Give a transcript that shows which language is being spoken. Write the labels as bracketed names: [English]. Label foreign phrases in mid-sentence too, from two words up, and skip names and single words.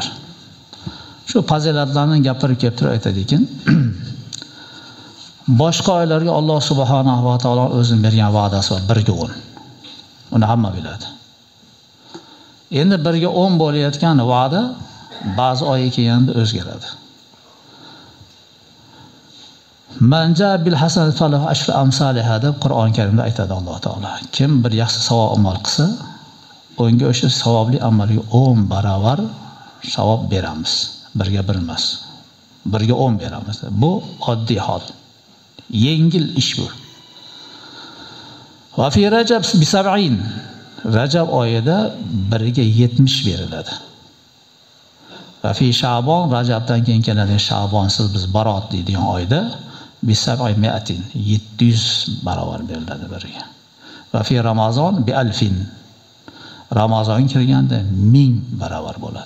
[Uzbek] Shu fazilatlarni gapirib kelib turib aytadiki, boshqa oylarga Alloh [Arabic] سبحانه وتعالى [Uzbek] o'zining bergan va'dasi bor, 1 ga 10. Uni hamma biladi. Endi 1 ga 10 bo'layotgan va'da ba'zi oyga kelganda o'zgaradi. [Arabic] من جاء بالحسنة فله عشر أمثالها [Uzbek] deb Qur'on Karimda aytadi Alloh taolo. Kim bir yaxshi savob amal qilsa, unga o'sha savobli amalga 10 barobar savob beramiz. 1 ga 1 emas. 1 ga 10 beramiz. Bu oddiy hol. Yengil ish bu. [Arabic] وفي رجب ب [Uzbek] 70. Rajab oyida 1 ga 70 beriladi. [Arabic] وفي شعبان, [Uzbek] Rajabdan keyin keladigan Sha'bonsiz biz Barot deydigan oyda bi 700 barobar beriladi 1 ga. [Arabic] وفي رمضان ب 1000. [Uzbek] Ramazon kirganda 1000 barobar bo'ladi.